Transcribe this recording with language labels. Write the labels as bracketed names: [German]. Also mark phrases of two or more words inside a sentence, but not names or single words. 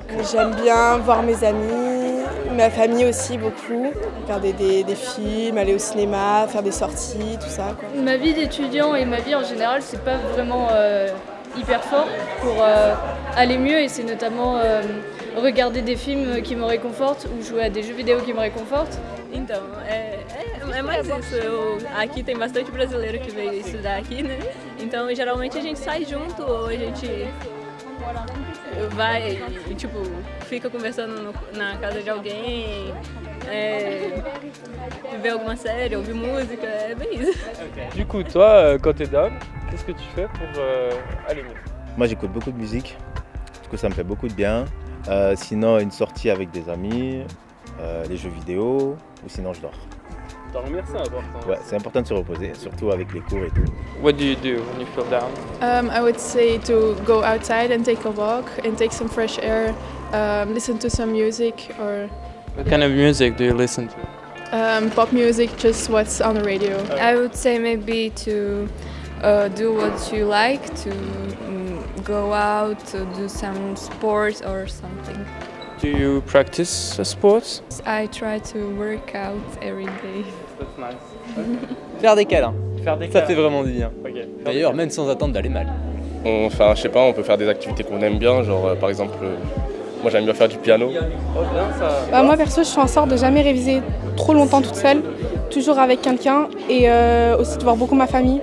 [French] J'aime bien voir mes amis, ma famille aussi beaucoup, faire des films, aller au cinéma, faire des sorties, tout ça, quoi. Ma vie d'étudiant et ma vie en général, c'est pas vraiment hyper fort pour aller mieux et c'est notamment regarder des films qui me réconfortent ou jouer à des jeux vidéo qui me réconfortent. [Portuguese] Então, é mais isso. Aqui tem bastante brasileiro que veio estudar aqui, né? Então, geralmente a gente sai junto ou a gente vai e tipo, fica conversando na casa de alguém, ver alguma série, ouvir música, é bem isso. [French] Du coup, toi, quand t'es down, qu'est-ce que tu fais pour aller mieux? Moi, j'écoute beaucoup de musique. Du coup, ça me fait beaucoup de bien. Sinon, une sortie avec des amis, les jeux vidéo, ou sinon je dors. Dormir, c'est important. Ouais, c'est important de se reposer, surtout avec les cours et tout. [English] What do you do when you feel down? I would say to go outside and take a walk and take some fresh air, listen to some music or... What kind of music do you listen to? Pop music, just what's on the radio. I would say maybe to do what you like, to go out, to do some sports or something. Do you practice sports? I try to work out every day. That's nice. [French] Faire des câlins. Faire des Ça câlins. fait vraiment du bien. Okay. D'ailleurs, même sans attendre d'aller mal. Enfin, je sais pas, on peut faire des activités qu'on aime bien, genre par exemple, moi j'aime bien faire du piano. Oh, bien ça. Moi perso, je fais en sorte de jamais réviser trop longtemps toute seule, toujours avec quelqu'un et aussi de voir beaucoup ma famille.